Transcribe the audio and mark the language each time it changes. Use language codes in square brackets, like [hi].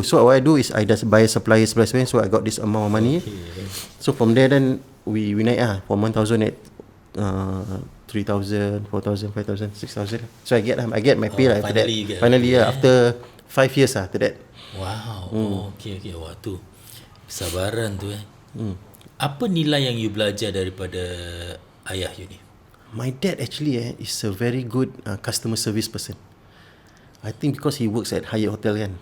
[en] So what I do is I just buy supplier. So I got this amount of money. So from there then we [ms] naik [en] from 1,000 at 3,000, 4,000, 5,000, 6,000. So I get my pay after that. Finally after 5 years after that. Wow. Okay. [ms] Wah, tu kesabaran tu Apa nilai yang you belajar daripada ayah you ni? [en] My dad actually is a very good customer service person. I think because he works at Hyatt Hotel kan.